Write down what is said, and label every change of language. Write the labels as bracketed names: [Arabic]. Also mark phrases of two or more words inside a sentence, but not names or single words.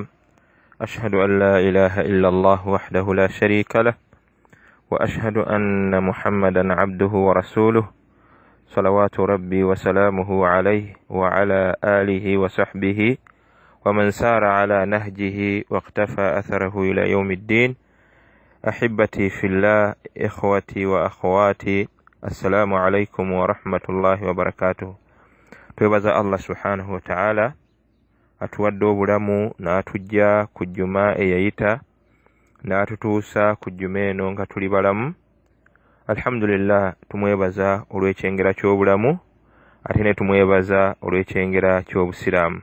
[Arabic] أشهد أن لا إله إلا الله وحده لا شريك له، وأشهد أن محمدا عبده ورسوله، صلوات ربي وسلامه عليه وعلى آله وصحبه ومن سار على نهجه واقتفى أثره إلى يوم الدين. أحبتي في الله، إخوتي وأخواتي، السلام عليكم ورحمة الله وبركاته. [Ganda] twebaza Allah [Arabic] سبحانه وتعالى [Ganda] atuwadde obulamu n'atujja ku jjuma eyayita n'atutuusa ku jjuma eno nga tuli balamu. Alhamdulillah, tumwebaza olw'ekyengera ky'obulamu ate ne tumwebaza olw'ekyengera ky'obusiraamu.